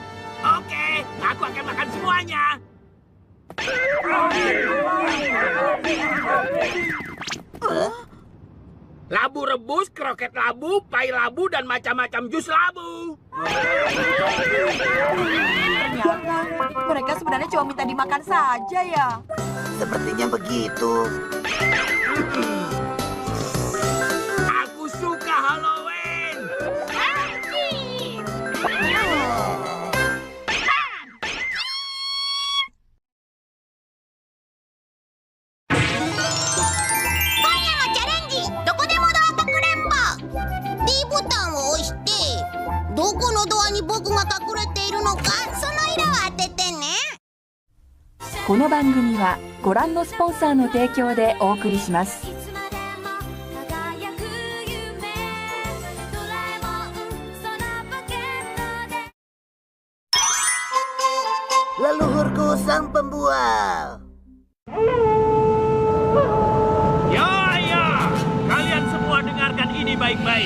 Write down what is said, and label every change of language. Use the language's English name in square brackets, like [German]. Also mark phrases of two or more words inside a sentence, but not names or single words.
[Indonesian] Oke, aku akan makan semuanya. Labu rebus, kroket labu, pai labu, dan macam-macam jus labu. Ternyata mereka sebenarnya cuma minta dimakan saja ya. Sepertinya begitu. Aku suka Halloween. [Japanese] D ボタンを押して、どこのドアに僕が隠れているのか、その色を当ててね。この番組はご覧のスポンサーの提供でお送りします。 [Indonesian] Leluhurku sang pembual. Ya, kalian semua dengarkan ini baik-baik.